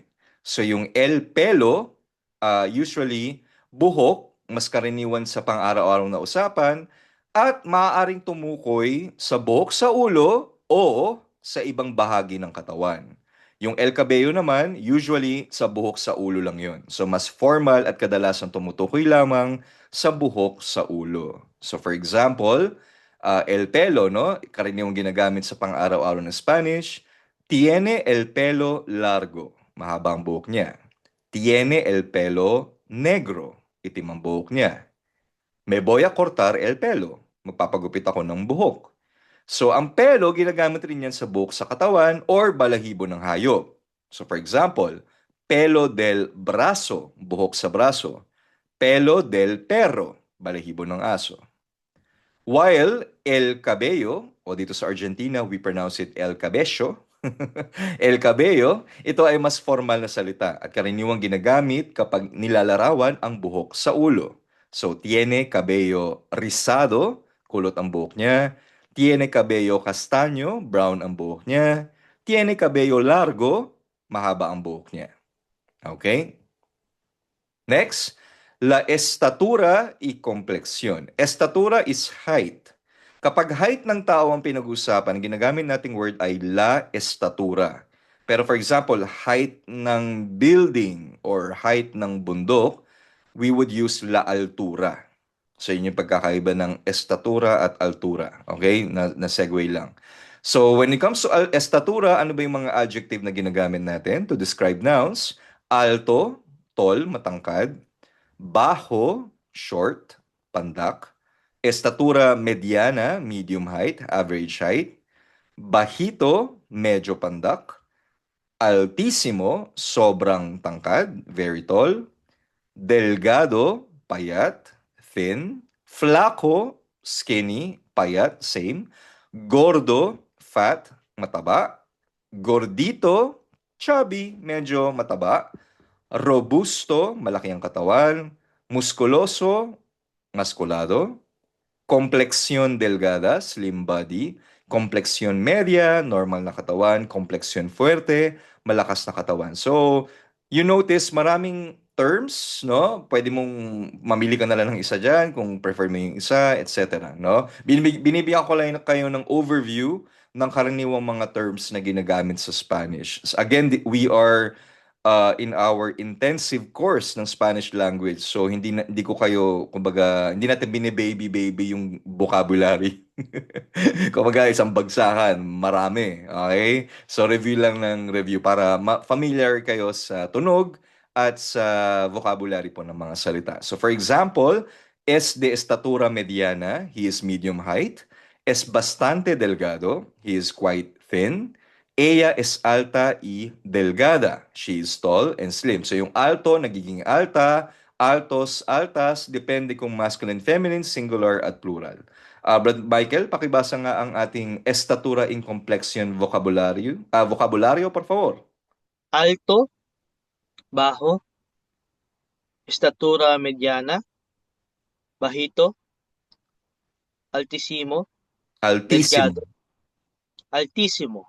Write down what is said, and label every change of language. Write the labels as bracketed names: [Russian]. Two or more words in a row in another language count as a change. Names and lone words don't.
[Filipino] So yung [Spanish] el pelo, [Filipino] usually buhok, mas karaniwan sa pang-araw-araw na usapan, at maaaring tumukoy sa buhok sa ulo o sa ibang bahagi ng katawan. Yung [Spanish] el cabello [Filipino] naman, usually sa buhok sa ulo lang yun. So mas formal at kadalasan tumutukoy lamang sa buhok sa ulo. [English] So for example, [Spanish] el pelo, no? [Filipino] Karaniwang ginagamit sa pang-araw-araw na Spanish. [Spanish] Tiene el pelo largo. [Filipino] Mahaba ang buhok niya. [Spanish] Tiene el pelo negro. [Filipino] Itim ang buhok niya. [Spanish] Me voy a cortar el pelo. [Filipino] Magpapagupit ako ng buhok. So, ang pelo, ginagamit rin yan sa buhok sa katawan or balahibo ng hayop. [English] So, for example, [Spanish] pelo del braso, [Filipino] buhok sa braso. [Spanish] Pelo del perro, [Filipino] balahibo ng aso. [English] While [Spanish] el cabello, [Filipino] o dito sa [English] Argentina, we pronounce it [Spanish] el cabello. El cabello, [Filipino] ito ay mas formal na salita at karaniwang ginagamit kapag nilalarawan ang buhok sa ulo. [English] So, [Spanish] tiene cabello rizado, [Filipino] kulot ang buhok niya. [Spanish] Tiene cabello castaño, [Filipino] brown ang buhok niya. [Spanish] Tiene cabello largo, [Filipino] mahaba ang buhok niya. Okay? [English] Next, [Spanish] la estatura y complexión. [English] Estatura is height. [Filipino] Kapag height ng tao ang pinag-usapan, ginagamit nating word ay [Spanish] la estatura. [Filipino] Pero [English] for example, [Filipino] height ng building or height ng bundok, [English] we would use [Spanish] la altura. [Filipino] So yun yung pagkakaiba ng estatura at altura. Okay? Na segue lang. [English] So when it comes to estatura, [Filipino] ano ba yung mga adjective na ginagamit natin [English] to describe nouns? [Spanish] Alto, tall, [Filipino] matangkad. [Spanish] Bajo, short, pandak. Estatura mediana, [English] medium height, average height. [Filipino] Bajito, medyo pandak. Altísimo, sobrang tangkad, [English] very tall. [Spanish] Delgado, payat, thin. Flaco, skinny, payat, same. Gordo, fat, [Filipino] mataba. Gordito, chubby, medyo mataba. Robusto, malaki ang katawan. [Spanish] Muskuloso, maskulado. Complexión delgada, [English] slim body. [Spanish] Complexión media, [Filipino] normal na katawan. [Spanish] Complexión fuerte, [Filipino] malakas na katawan. So, [English] you notice [Filipino] maraming terms, no? Pwede mong mamili ka na lang ng isa dyan kung prefer mo yung isa, etc. No? Binibigyan ko lang kayo ng overview ng karaniwang mga terms na ginagamit sa Spanish. [English] Again, we are in our intensive course ng Spanish language. [Filipino] So hindi ko kayo kumbaga hindi natin bine-baby yung vocabulary. Kumbaga isang bagsakan, marami. [English] Okay? [Filipino] So review lang ng review para familiar kayo sa tunog at sa vocabulary po ng mga salita. [English] So for example, [Spanish] es de estatura mediana, [English] he is medium height. [Spanish] Es bastante delgado, [English] he is quite thin. [Spanish] Ella es alta y delgada. [English] She is tall and slim. [Filipino] So yung alto, nagiging alta, altos, altas, depende kung masculine, feminine, singular at plural. Brad Michael, pakibasa nga ang ating [Spanish] estatura in complexion vocabulario. Vocabulario, por favor. Alto, bajo, estatura mediana, bajito, altísimo, Altísimo. delgado, altísimo,